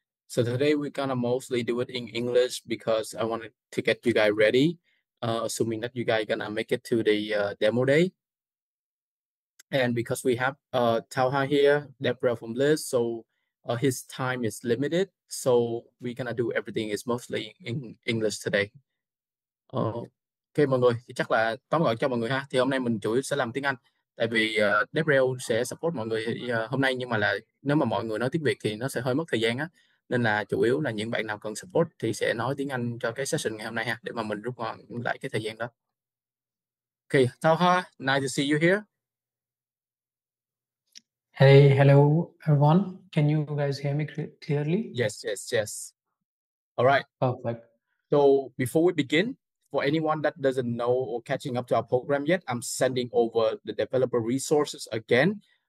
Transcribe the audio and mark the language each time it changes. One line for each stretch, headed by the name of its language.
English: So today we're gonna mostly do it in English because I wanted to get you guys ready, assuming that you guys gonna make it to the demo day. And because we have Tauha here, Deborah from Lisk, so his time is limited. So we're gonna do everything is mostly in English today.
Vietnamese: Ok mọi người, thì chắc là tóm gọn cho mọi người ha. Thì hôm nay mình chủ yếu sẽ làm tiếng Anh. Tại vì Devrel sẽ support mọi người hôm nay, nhưng mà là nếu mà mọi người nói tiếng Việt thì nó sẽ hơi mất thời gian á. Nên là chủ yếu là những bạn nào cần support thì sẽ nói tiếng Anh cho cái session ngày hôm nay ha, để mà mình rút gọn lại cái thời gian đó.
English: Ok, Tauha, nice to see you here. Hey, hello everyone. Can you guys hear me clearly? Yes. All right. Perfect. So before we begin, for anyone that doesn't know or catching up to our program yet, I'm sending over the developer resources again.